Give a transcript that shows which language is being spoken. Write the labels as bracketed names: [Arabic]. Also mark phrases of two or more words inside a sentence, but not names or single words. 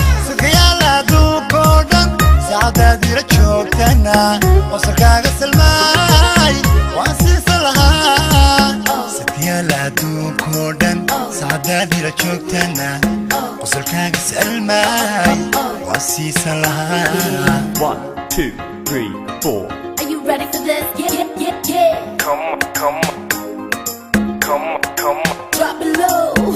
[Somali] Safkiyaal adduunkoo dhan, saacadaad ila joogtana, qosolkaaga silmaan, waa siisan lahaa. Satyaal adduunkoo dhan, saacadaad hila joogtana, qosolkaaga salmaay, waa siisan lahaa. [English] One, two, three, four. Are you ready for this? Yeah, yeah, yeah, yeah. Come on, come on. Come on, come on. Drop it low.